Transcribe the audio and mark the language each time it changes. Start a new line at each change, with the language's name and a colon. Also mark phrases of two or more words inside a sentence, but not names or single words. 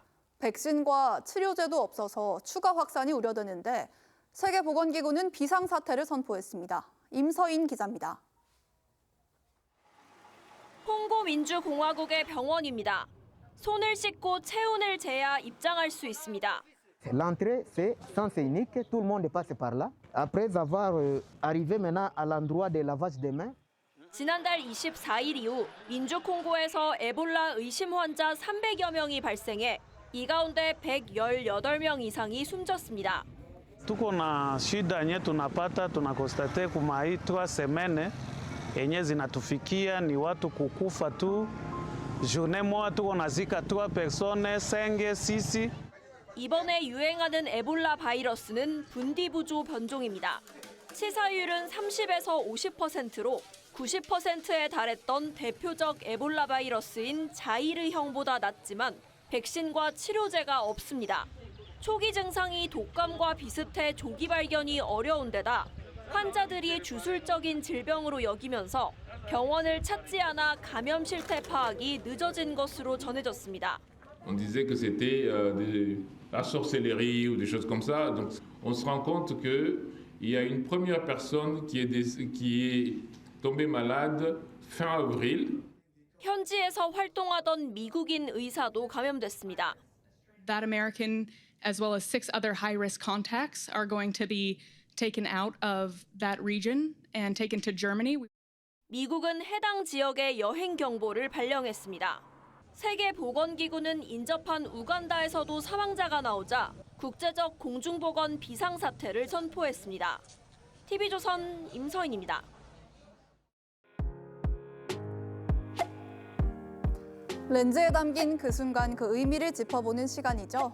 Korean: 백신과 치료제도 없어서 추가 확산이 우려되는데 세계보건기구는 비상사태를 선포했습니다. 임서인 기자입니다. 콩고 민주공화국의 병원입니다. 손을 씻고 체온을 재야 입장할 수 있습니다.
French: L'entrée, c'est sens unique, tout le monde passe par là. Après avoir arrivé maintenant à l'endroit de lavage des mains.
Korean: 지난달 24일 이후 민주콩고에서 에볼라 의심 환자 300여 명이 발생해 이 가운데 118명 이상이 숨졌습니다.
Swahili: Tuko na shida yenye tunapata, tunakostate kuma hii 3 semaines yenye zinatufikia ni watu kukufa tu. Journée moja tuko nazika 3 personnes, 5, 6.
Korean: 이번에 유행하는 에볼라 바이러스는 분디부조 변종입니다. 치사율은 30에서 50%로 90%에 달했던 대표적 에볼라 바이러스인 자이르형보다 낮지만 백신과 치료제가 없습니다. 초기 증상이 독감과 비슷해 조기 발견이 어려운 데다 환자들이 주술적인 질병으로 여기면서 병원을 찾지 않아 감염 실태 파악이 늦어진 것으로 전해졌습니다.
French: On disait que c'était de la sorcellerie ou des choses comme ça. Donc on se rend compte qu'il y a une première personne qui est tombée malade fin avril.
Korean: 현지에서 활동하던 미국인 의사도 감염됐습니다.
English: That American, as well as 6 other high-risk contacts, are going to be taken out of that region and taken to Germany.
Korean: 미국은 해당 지역에 여행 경보를 발령했습니다. 세계보건기구는 인접한 우간다에서도 사망자가 나오자 국제적 공중보건 비상사태를 선포했습니다. TV조선 임서인입니다. 렌즈에 담긴 그 순간 그 의미를 짚어보는 시간이죠.